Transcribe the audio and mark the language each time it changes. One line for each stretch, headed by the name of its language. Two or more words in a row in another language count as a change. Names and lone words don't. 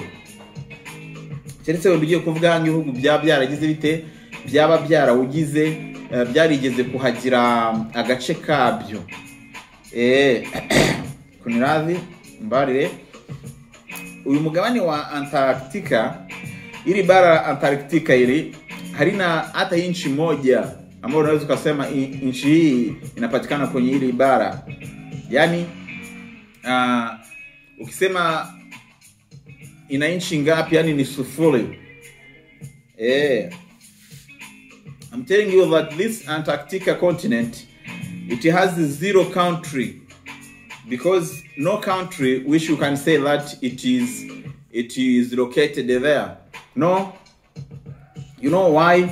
Kinyarwanda: Keretse ugiye kuvuga nk'ibihugu byaragize bite, byaba byarawugize, byarigeze kuhagira agace kabyo. Kunirazi mbarire uyu mugabane wa Antarctica,
Swahili: ili bara Antarctica ili halina hata inchi moja ambayo unaweza kusema nchi hii inapatikana kwenye ile bara. Yani ukisema ina nchi ngapi, yani ni sufuri.
English: I'm telling you that this Antarctica continent, it has 0 country, because no country which you can say that it is located there. No. You know why?